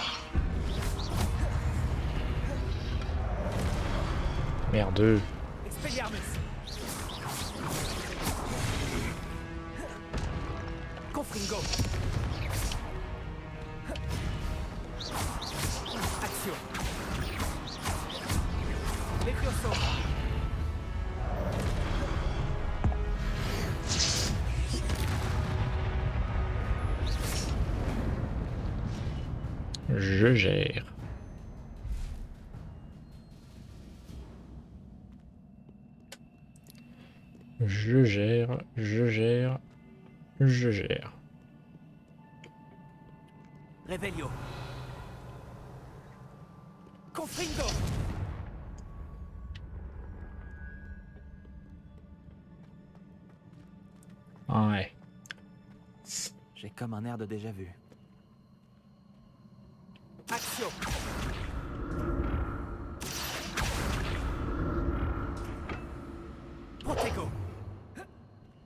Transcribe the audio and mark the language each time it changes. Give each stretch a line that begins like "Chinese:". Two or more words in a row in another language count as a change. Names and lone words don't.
French: Merde. Expelliarmus. Confringo. Action. Levioso. Je gère. Je gère. Revelio. Confringo. Ouais. J'ai comme un air de déjà-vu. Action. Protego.